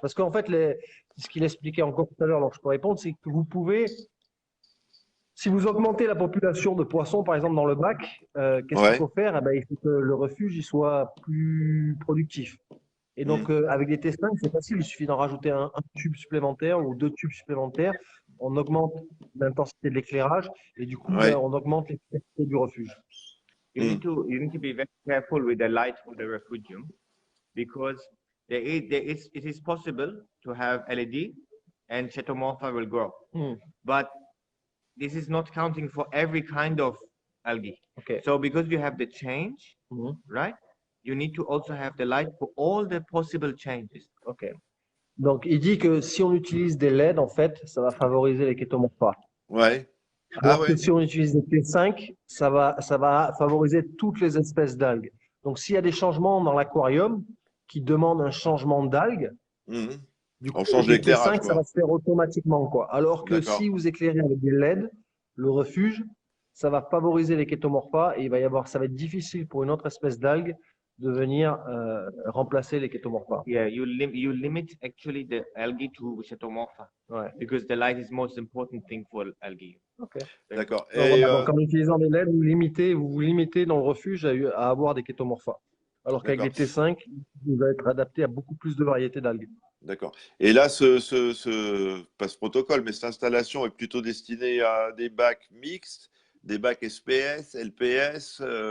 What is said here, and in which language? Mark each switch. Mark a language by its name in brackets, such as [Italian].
[French] Parce qu'en fait, ce qu'il expliquait encore tout à l'heure, alors je peux répondre, c'est que vous pouvez, si vous augmentez la population de poissons, par exemple, dans le bac, qu'est-ce Ouais. qu'il faut faire? Eh ben, il faut que le refuge il soit plus productif. Et donc, avec des T5, c'est facile, il suffit d'en rajouter un tube supplémentaire ou 2 tubes supplémentaires. On augmente l'intensité de l'éclairage et du coup, Ouais. on augmente l'efficacité du refuge. [English] You need to be very careful with the light for the refugium because it is possible to have LED and Chaetomorpha will grow. But this is not counting for every kind of algae. Okay. So because you have the change, right? You need to also have the light for all the possible changes. Ok. [French] Donc, il dit que si on utilise des LED, en fait, ça va favoriser les Chaetomorpha. Ouais. Alors Ah ouais. que si on utilise des T5, ça va favoriser toutes les espèces d'algues. Donc, s'il y a des changements dans l'aquarium qui demandent un changement d'algues, du coup, On change avec des l'éclairage, T5, ça quoi. va se faire automatiquement, quoi. Alors que D'accord. si vous éclairez avec des LED, le refuge, ça va favoriser les Chaetomorpha et ça va être difficile pour une autre espèce d'algue de venir remplacer les Chaetomorpha. [English] Yeah, you limit actually the algae to Chaetomorpha [French] Ouais. [English] because the light is most important thing for algae. Ok. [French] D'accord. Donc, Et voilà, donc, en utilisant des LED, vous vous limitez dans le refuge à avoir des Chaetomorpha. Alors qu'avec les D'accord. T5, vous va être adapté à beaucoup plus de variétés d'algues. D'accord. Et là, pas ce protocole, mais cette installation est plutôt destinée à des bacs mixtes, des bacs SPS, LPS.